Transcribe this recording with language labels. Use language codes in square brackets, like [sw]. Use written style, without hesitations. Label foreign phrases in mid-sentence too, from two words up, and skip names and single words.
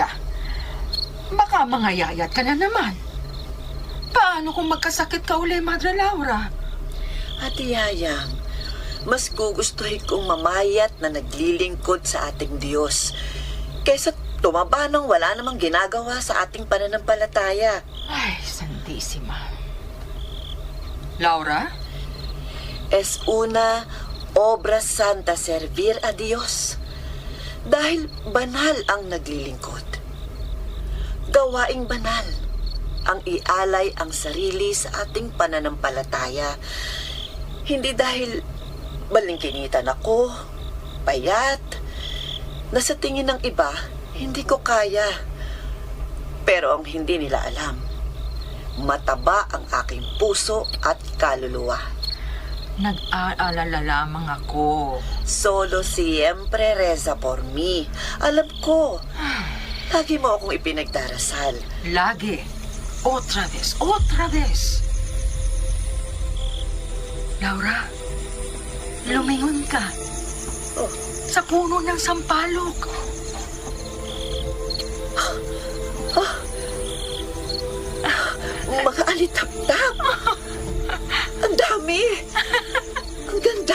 [tl] Baka mangayayat ka na naman. Paano kung magkasakit ka uli, Madre Laura? Ate Yayang, mas gugustuhin kong mamayat na naglilingkod sa ating Diyos kaysa tumaba nang wala namang ginagawa sa ating pananampalataya. [es] Ay, Santísima. Laura? Es una obra santa servir a Dios. [tl] Dahil banal ang naglilingkod. Gawaing banal ang ialay ang sarili sa ating pananampalataya. Hindi dahil balingkinitan ako, payat, na sa tingin ng iba, hindi ko kaya. Pero ang hindi nila alam, mataba ang aking puso at kaluluwa. Nag-aalala lamang ako. [es] Solo siempre reza por mí. [tl] Alam ko. Lagi mo akong ipinagdarasal. Lagi. [es] Otra vez. Otra vez. [tl] Laura, lumingon ka. Sa puno ng sampalok. Mga alitap-tap. Ang dami. Ang ganda.